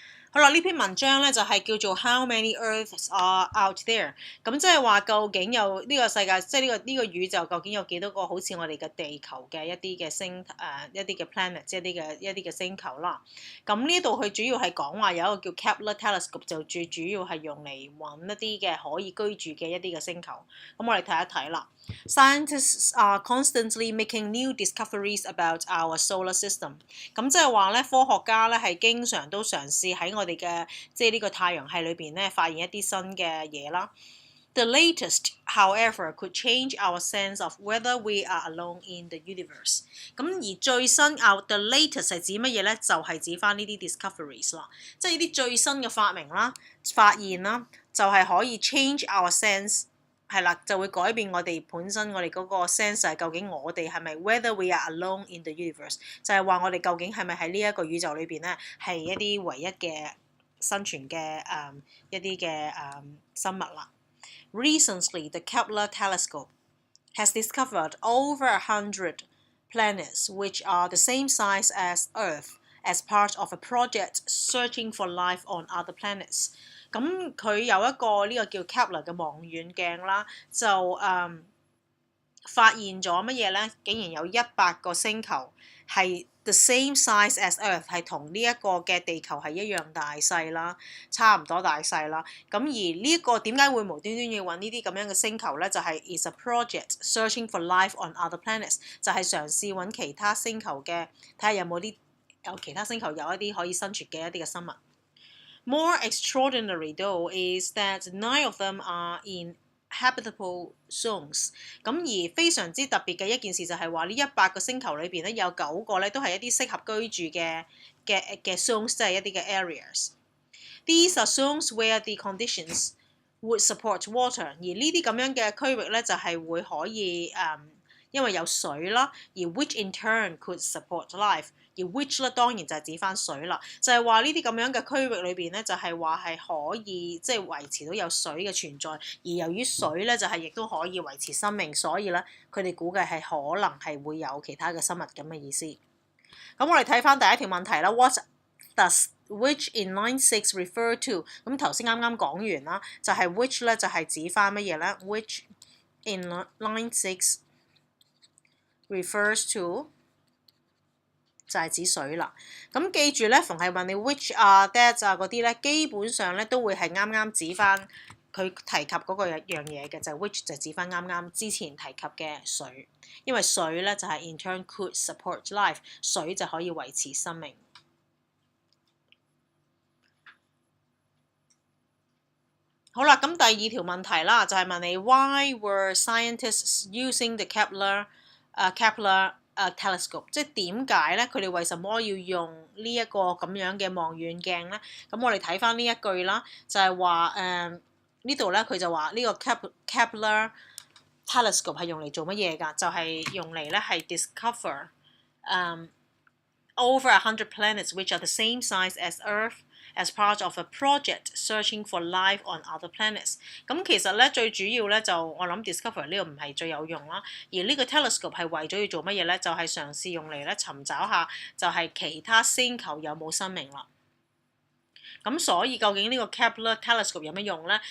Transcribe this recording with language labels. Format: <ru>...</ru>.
<yue>好啦，呢篇文章咧就係叫做</yue> <en>How many Earths are out there？</en> <yue>咁即係話究竟有呢個世界，即係呢個宇宙究竟有幾多個好似我哋嘅地球嘅一啲嘅一啲嘅 planet， 即係一啲嘅星球啦。咁呢度佢主要係講話有一個叫 Kepler Telescope， 就最主要係用嚟揾一啲嘅可以居住嘅一啲嘅星球。咁我哋睇一睇啦。</yue> <en>Scientists are constantly making new discoveries about our solar system。</en> <yue>咁即係話咧，科學家咧係經常都嘗試喺我哋嘅即係呢個太陽系裏邊咧發現一啲新嘅嘢啦。</yue> <en>The latest, however, could change our sense of whether we are alone in the universe。</en> <yue>咁而最新</yue> <en>the latest</en> <yue>係指乜嘢咧？就係指翻呢啲 discoveries 啦，即係呢啲最新嘅發明啦、發現啦，就係可以</yue> <en>change our sense。</en> <yue>係啦，就會改變我哋本身我哋嗰個 sense 係究竟我哋係咪</yue> <en>whether we are alone in the universe，</en> <yue>就係話我哋究竟係咪喺呢一個宇宙裏邊咧係一啲唯一嘅生存嘅一啲嘅生物啦。</yue> <en>Recently, the Kepler telescope has discovered over 100 planets which are the same size as Earth as part of a project searching for life on other planets。</en> <yue>咁佢有一個呢個叫 Kepler 嘅望遠鏡啦，就發現咗乜嘢咧？竟然有100個星球係</yue> <en>the same size as Earth，</en> <yue>係同呢一個嘅地球係一樣大細啦，差唔多大細啦。咁而呢一個點解會無端端要揾呢啲咁樣嘅星球咧？就係</yue> <en>is a project searching for life on other planets，</en> <yue>就係嘗試揾其他星球嘅，睇下有其他星球有一啲可以生存嘅一啲嘅生物。</yue> <en>More extraordinary though is that 9 of them are in habitable zones。</en> <yue>咁而非常之特別嘅一件事就係話呢100個星球裏邊咧有9個咧都係一啲適合居住嘅 zones， 即係一啲嘅 areas。</yue> <en>These are zones where the conditions would support water。</en> <yue>而呢啲咁樣嘅區域咧就係會可以因為有水啦，而</yue> <en>which in turn could support life。</en> <yue>而 which 咧當然就係指翻水啦，就係話呢啲咁樣嘅區域裏邊咧，就係話係可以即係維持到有水嘅存在，而由於水咧就係亦都可以維持生命，所以咧佢哋估計係可能係會有其他嘅生物咁嘅意思。咁我哋睇翻第一條問題啦 ，</yue> <en>What does which in line 6 refer to？</en> <yue>咁頭先啱啱講完啦，就係 which 咧就係指翻乜嘢咧 ？</yue> <en>Which in line 6 refers to？</en> <yue>就係指水啦，咁記住咧，逢係問你 which that 嗰啲咧，基本上咧都會係啱啱指翻佢提及嗰個樣嘢嘅，就係 which 就指翻啱啱之前提及嘅水，因為水咧就係</yue> <en>in turn could support life，</en> <yue>水就可以維持生命。好啦，咁第二條問題啦，就係問你</yue> <en>Why were scientists using the Kepler telescope？</en> <yue>即係點解咧？佢哋為什麼要用呢一個咁樣嘅望遠鏡咧？咁我哋睇翻呢一句啦，就係話呢度咧佢就話呢個 Kepler telescope 係用嚟做乜嘢㗎？就係用嚟咧係</yue> <en>discover over 100 planets which are the same size as Earth as part of a project searching for life on other planets。</en> <yue>咁其實咧最主要咧就我諗 discover 呢個唔係最有用啦，而呢個 telescope 係為咗要做乜嘢咧？就係嘗試用嚟咧尋找下就係其他星球有冇生命啦。咁所以究竟呢個 Kepler telescope 有咩用咧？</yue>